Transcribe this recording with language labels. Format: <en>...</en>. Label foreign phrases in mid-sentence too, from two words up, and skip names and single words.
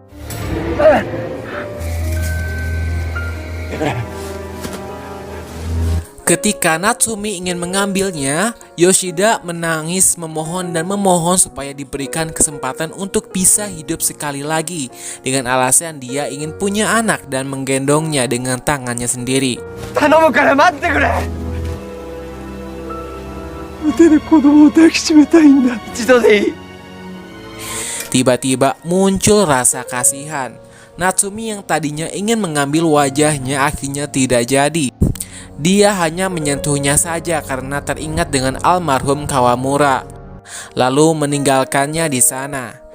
<id>Ketika Natsumi ingin mengambilnya, Yoshida menangis memohon dan memohon supaya diberikan kesempatan untuk bisa hidup sekali lagi, dengan alasan dia ingin punya anak dan menggendongnya dengan tangannya sendiri.</id> <ja>頼むから待ってくれ手で子供を抱きしめたいんだ一度でいい</ja> <id>Tiba-tiba muncul rasa kasihan. Natsumi yang tadinya ingin mengambil wajahnya akhirnya tidak jadi. Dia hanya menyentuhnya saja karena teringat dengan almarhum Kawamura, lalu meninggalkannya di sana.</id>